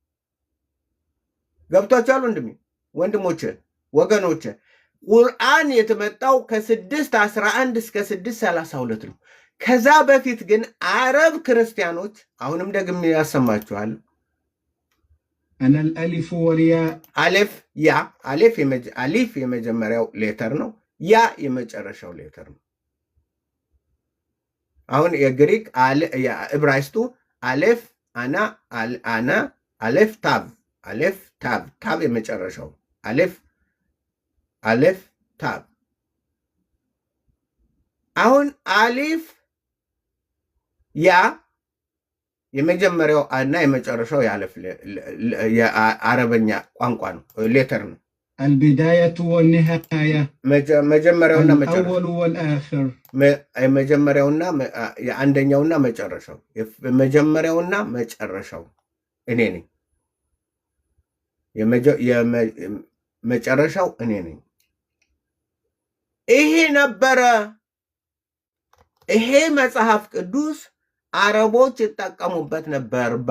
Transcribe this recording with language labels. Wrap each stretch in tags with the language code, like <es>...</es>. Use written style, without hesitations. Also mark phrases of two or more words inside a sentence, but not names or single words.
<am>ገብቷችኋል ወንድሞቼ ወገኖቼ ቁርአን የተመጣው ከ6:11 እስከ 6:32 ነው ከዛ በፊት ግን አረብ ክርስቲያኖች አሁንም ደግሜ ያሰማችኋል</am> <ar>أنا الألف والياء</ar> <am>አሊፍ የመጀመሪያው ሌተር ነው ያ የመጨረሻው ሌተር ነው አሁን የግሪክ ዕብራይስጡ አሌፍ አና አሌፍ ታብ የመጨረሻው አሌፍ ታብ አሁን አሊፍ ያ የመጀመሪያው እና የመጨረሻው ያለፍ የአረበኛ ቋንቋ ነው ሌተር ነው</am> <ar>البداية والنهاية</ar> <am>መጀመሪያውና መጨረሻው</am> <ar>الأول والآخر</ar> <am>የመጀመሪያውና የአንደኛውና መጨረሻው የመጀመሪያውና መጨረሻው እኔ ነኝ የመጨረሻው እኔ ነኝ ይሄ ነበረ ይሄ መጽሐፍ ቅዱስ አረቦች ይጠቀሙበት ነበር</am>